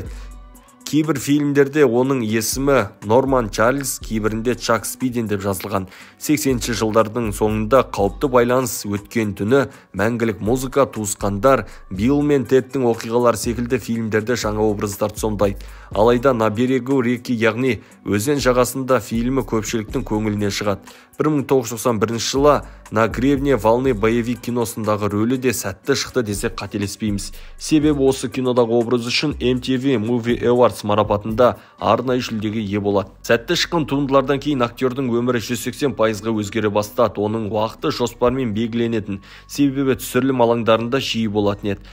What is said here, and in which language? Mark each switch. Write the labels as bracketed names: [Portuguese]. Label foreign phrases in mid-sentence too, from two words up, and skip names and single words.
[Kazakh] Кейбір фильмдерде оның есімі Норман Чарльз, кейбірінде Чак Спиден деп жазылған. 80-ші жылдардың соңында қауіпті байланыс өткен түні, мәңгілік музыка, туысқандар, Билл мен Тедтің оқиғалар секілді фильмдерде жаңа образдарды сомдайды. Алайда «На берегу реки», яғни өзен жағасында фильмі көпшіліктің көңіліне шығады. 1991 жылы «На гребне волны» боевик киносындағы рөлі де сәтті шықты десек қателеспейміз. Себебі осы кинодағы образ үшін MTV Movie Awards марапатында арнайы жүлдеге ие болады. Сәтті шыққан туындылардан кейін актердің өмірі 180%-ға өзгере бастады. Оның уақыты жоспармен белгіленетін, себебі түсірілім алаңдарында жиі болатын еді.